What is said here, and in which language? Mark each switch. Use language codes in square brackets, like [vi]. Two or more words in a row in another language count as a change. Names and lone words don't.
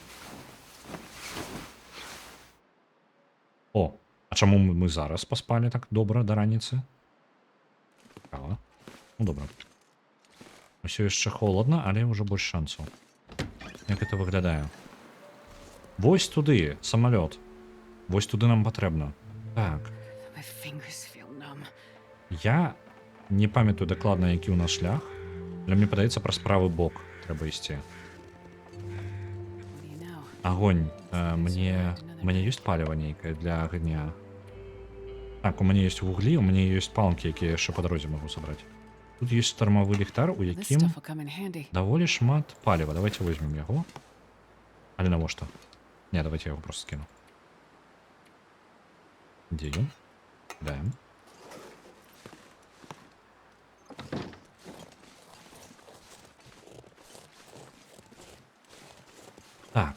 [be] О, а чаму мы зараз паспалі так добра да раніцы? Цікава. Ну, добра. Усё яшчэ холодна, але ўжо больш шансаў. Як гэта выглядае? Вось туды, самалёт. Вось туды нам патрэбна. Так. [en] My fingers feel numb. [be] Я не памятаю дакладна, які ў нас шлях. Але мне падаецца, праз правы бок трэба ісці. [en] What do you know? [be] Агонь. Мне ёсць паліва нейкае для агня. Так, у мяне ёсць вуглі, у мяне ёсць палкі, якія яшчэ па дарозе магу сабраць. Тут ёсць штармавы ліхтар, у [en] This [be] якім [en] stuff will come in handy. [be] даволі шмат паліва. [ru] Давайте возьмем [be] яго. Але навошта? Не, давайте я яго просто скину. Дзе ён? Даем. Так.